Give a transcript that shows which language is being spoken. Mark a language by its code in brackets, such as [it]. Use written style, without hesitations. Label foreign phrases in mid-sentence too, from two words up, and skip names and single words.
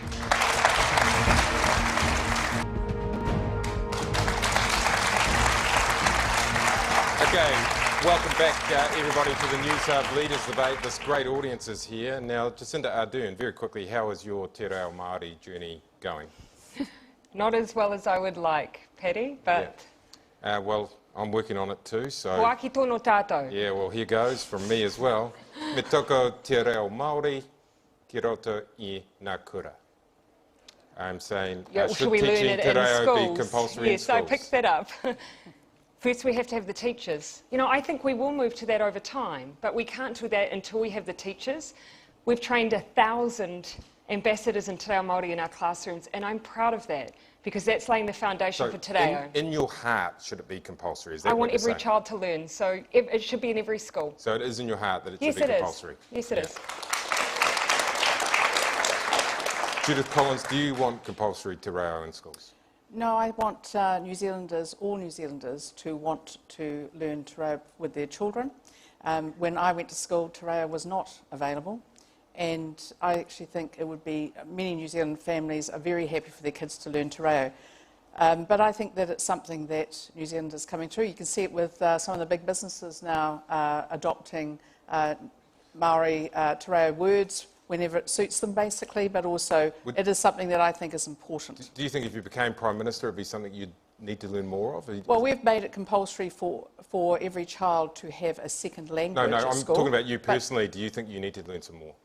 [en] Okay, welcome back, everybody, to the Newshub Leaders Debate. This great audience is here. Now, Jacinda Ardern, very quickly, how is your [mi] Te Reo Māori [en] journey going? Not as well as I would like, Paddy, but... Well, I'm working on it too, so... [mi] Waki tono tātou. [en] Yeah, well, here goes from me as well. [mi] Me toko te reo Māori, ki roto I ngā kura. [en] I'm saying, Yeah, should should we learn teaching it te in reo schools? be compulsory in Yes, schools? I picked that up. First, we have to have the teachers. You know, I think we will move to that over time, but we can't do that until we have the teachers. We've trained 1,000 ambassadors in [mi] Te Reo Māori [en] in our classrooms, and I'm proud of that, because that's laying the foundation for Te Reo. in your heart, should it be compulsory? Is that I what want you're every saying? child to learn, so it should be in every school. So it is in your heart that it Yes, should be it is. compulsory? Yes, it is. Judith Collins, do you want compulsory [mi] te reo [en] in schools? No, I want New Zealanders, all New Zealanders, to want to learn [mi] te reo [en] with their children. When I went to school, [mi] te reo [en] was not available, and I actually think it would be, many New Zealand families are very happy for their kids to learn te reo. But I think that it's something that New Zealand is coming through. You can see it with some of the big businesses now adopting [mi] Māori te reo [en] words whenever it suits them, basically, but also it is something that I think is important. Do you think if you became Prime Minister, it'd be something you'd need to learn more of? Well, we've made it compulsory for every child to have a second language No, at I'm school. talking about you personally. Do you think you need to learn some more?